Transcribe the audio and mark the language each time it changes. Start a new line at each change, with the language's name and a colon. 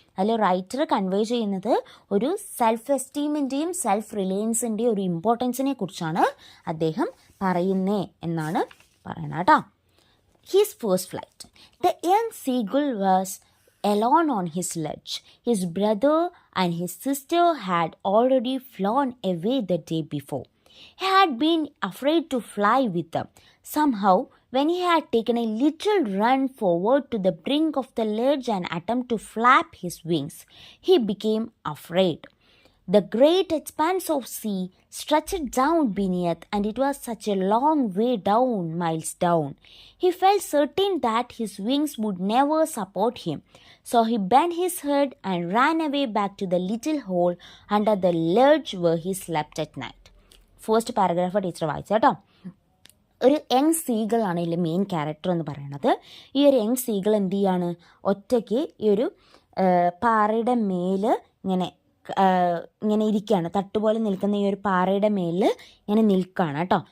Malayalam: അതിൽ writer convey ചെയ്യുന്നത് ഒരു സെൽഫ് എസ്റ്റീമിൻ്റെയും സെൽഫ് റിലയൻസിൻ്റെയും ഒരു ഇമ്പോർട്ടൻസിനെ കുറിച്ചാണ് അദ്ദേഹം പറയുന്നേ എന്നാണ് പറയണത് കേട്ടോ.
English: His first flight. The young seagull was alone on his sledge. His brother and his sister had already flown away the day before. He had been afraid to fly with them. Somehow, when he had taken a little run forward to the brink of the ledge and attempt to flap his wings, he became afraid. The great expanse of sea stretched down beneath, and it was such a long way down, miles down. He felt certain that his wings would never support him. So he bent his head and ran away back to the little hole under the ledge where he slept at night.
Malayalam: First paragraph teacher വായിച്ചു കേട്ടോ. ഒരു young seagull ആണ് ഇതിൽ main character എന്ന് പറയുന്നത്. ഈ ഒരു young seagull എന്ത് ചെയ്യാണ്, ഒറ്റയ്ക്ക് ഈ ഒരു പാറയുടെ മേല് ഇങ്ങനെ ഇരിക്കുകയാണ്, തട്ടുപോലെ നിൽക്കുന്ന ഈ ഒരു പാറയുടെ മേലിൽ ഇങ്ങനെ നിൽക്കുകയാണ് കേട്ടോ.